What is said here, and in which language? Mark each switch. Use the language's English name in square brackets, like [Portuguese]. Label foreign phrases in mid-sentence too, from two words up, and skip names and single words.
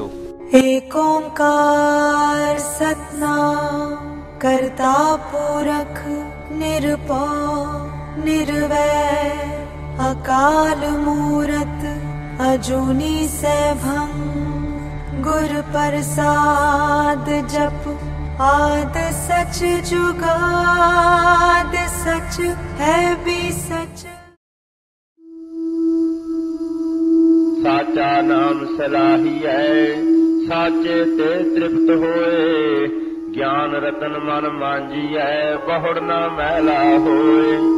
[Punjabi] ਇਕ ਓਅੰਕਾਰ ਸਤਿਨਾਮੁ ਕਰਤਾ ਪੁਰਖੁ ਨਿਰਭਉ ਨਿਰਵੈਰੁ ਅਕਾਲ ਮੂਰਤਿ ਅਜੂਨੀ ਸੈਭੰ ਗੁਰ ਪ੍ਰਸਾਦਿ ਜਪੁ ਆਦਿ ਸਚੁ ਜੁਗਾਦਿ ਸਚੁ ਹੈ ਭੀ ਸਚੁ। ਸਾਚਾ ਨਾਮੁ ਸਲਾਹੀ ਹੈ ਸਾਚੇ ਤੇ ਤ੍ਰਿਪਤਿ ਹੋਇ ਗਿਆਨ ਰਤਨਿ ਮਨੁ ਮਾਂਝੀ ਹੈ ਬਹੁੜਿ ਨ ਮੈਲਾ ਹੋਇ।